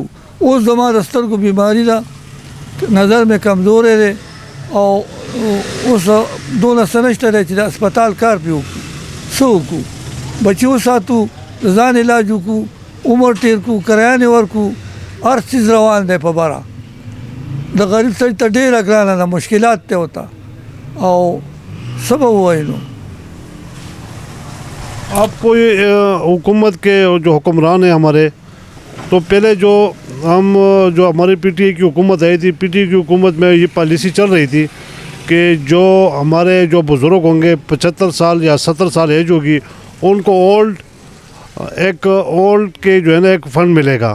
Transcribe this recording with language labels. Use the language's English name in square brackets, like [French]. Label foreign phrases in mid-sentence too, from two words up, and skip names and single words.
[Pashto] اوس زما د سترګو بیماري ده، نظر مې کمزوری دی او اوس دونه څه نشته دی چې د اسپتال کار پې وکړو. څه وکړو؟ بچي وساتو، د ځان علاج وکړو، عمر تېر کړو، کرایانې ورکړو، هر څیز روان دی په بره. د غریب سړي ته ډېره ګرانه ده، مشکلات دی ورته او څه به ووایو نو. [Urdu] آپ کو یہ حکومت کے جو حکمران ہیں ہمارے، تو پہلے جو ہماری پی ٹی اے کی حکومت آئی تھی، پی ٹی اے کی حکومت میں یہ پالیسی چل رہی تھی کہ جو ہمارے جو بزرگ ہوں گے 75 سال یا 70 سال ایج ہوگی، ان کو اولڈ کے جو ہے نا ایک فنڈ ملے گا.